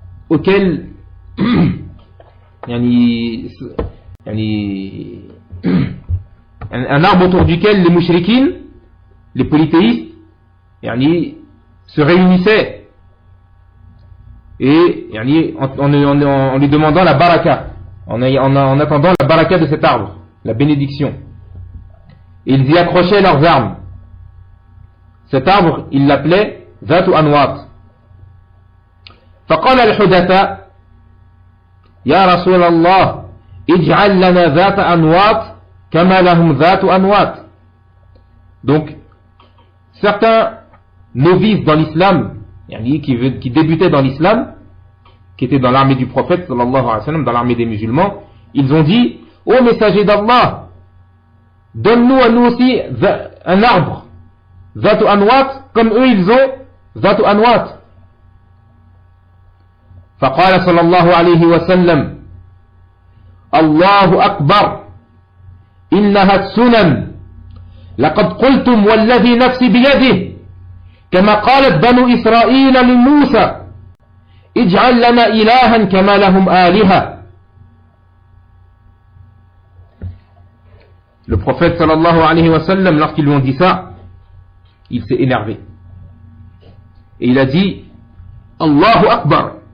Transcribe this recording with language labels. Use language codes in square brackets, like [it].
[fr] auquel un arbre autour duquel les mouchriquines, les polythéistes, se réunissaient et en lui demandant la baraka, en attendant la baraka de cet arbre, la bénédiction. Et ils y accrochaient leurs armes. Cet arbre, il l'appelait ذات أنواط. [ar] فقال الحدثاء يا رسول الله اجعل لنا ذات أنواط كما لهم ذات أنواط. [fr] Donc, certains novices dans l'islam, qui débutaient dans l'islam, qui étaient dans l'armée du prophète sallallahu alayhi wa sallam, dans l'armée des musulmans, ils ont dit: ô messager d'Allah, donne-nous à nous aussi un arbre ذات أنواط comme eux ils ont ذات أنواط. [ar] فقال صلى الله عليه وسلم الله أكبر إنها السنن لقد قلتم والذي نفسي بيده كما قالت بنو إسرائيل لموسى اجعل لنا إلها كما لهم آلهة. [fr] Le prophète صلى الله عليه وسلم lorsqu'ils lui ont dit ça, il s'est énervé. Et il a dit: Allahu Akbar.